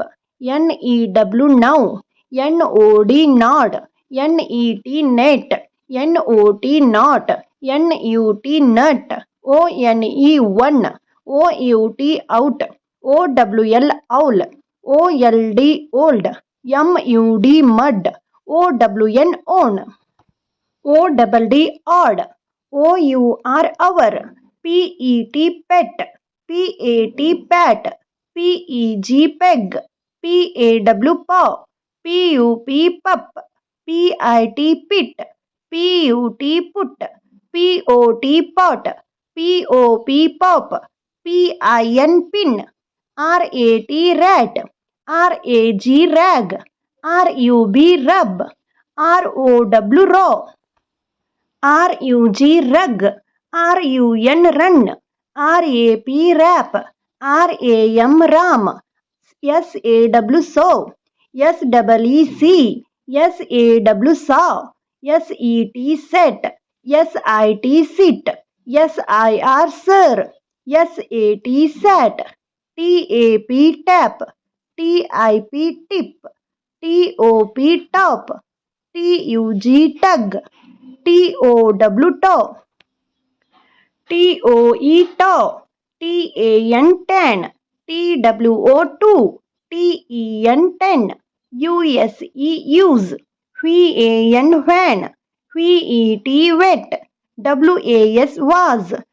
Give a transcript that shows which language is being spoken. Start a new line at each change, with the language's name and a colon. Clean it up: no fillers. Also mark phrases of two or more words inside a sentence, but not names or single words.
English: N-E-W now N-O-D nod N-E-T net N-O-T not N-U-T nut O-N-E one O-U-T out O-W-L owl O-L-D old M-U-D mud O-W-N own O-double-D odd O-U-R hour P-E-T pet P-A-T pat P-E-G peg P-A-W paw P-U-P pup P-I-T pit P-U-T put P-O-T pot P-O-P pop P-I-N pin R-A-T rat R-A-G rag R-U-B rub R-O-W row R-U-G rug R-U-N run R-A-P rap R-A-M ram S-A-W sow S-E-E-C S-A-W saw S-E-T set S-I-T sit S-I-R sir SAT sat, TAP tap, TIP tip, TOP top, TUG tug, TOW tow, TOE tow, TAN tan, TWO 2, TEN 10, USE use, van, VET wet,